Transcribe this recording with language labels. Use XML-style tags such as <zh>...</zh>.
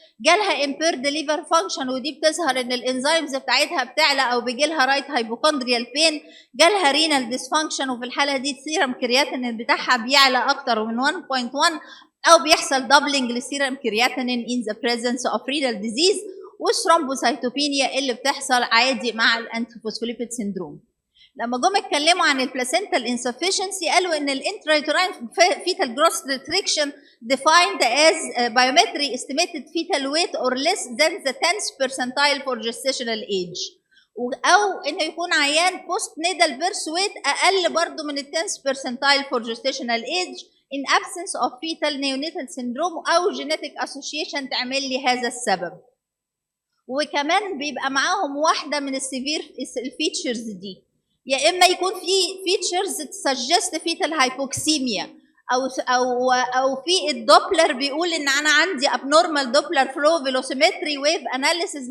<ar>جالها</ar> <en>impaired liver function</en> <ar>ودي بتظهر ان الانزيمز بتاعتها بتعلى او بيجي لها رايت هايبوكوندريال بين. جالها رينال ديسفانكشن وفي الحاله دي السيرم كرياتينين بتاعها بيعلى اكتر من 1.1 او بيحصل دبلنج للسيرم كرياتينين</ar> <en>in the presence of renal disease،</en> <ar>والثرومبوسايتوبينيا اللي بتحصل عادي مع الانتيفوسفوليبيد سيندروم. لما جم اتكلموا عن البلاسنتال</ar> <en>insufficiency قالوا ان الانترايتراين fetal growth restriction defined as biometry estimated fetal weight or less than the 10th percentile for gestational age،</en> <ar>او انه يكون عيان</ar> <en>post natal birth weight</en> <ar>اقل برضو من ال</ar> <en>10th percentile for gestational age in absence of fetal neonatal syndrome او genetic association</en> <ar>تعمل لي هذا السبب. وكمان بيبقى معاهم واحده من السيفير الفيتشرز دي، يا اما يكون في فيتشرز تسجست فيتال هايبوكسيميا او في الدوبلر بيقول ان انا عندي ابنورمال دوبلر فلو فيلوسيمتري ويف اناليسيس.</ar>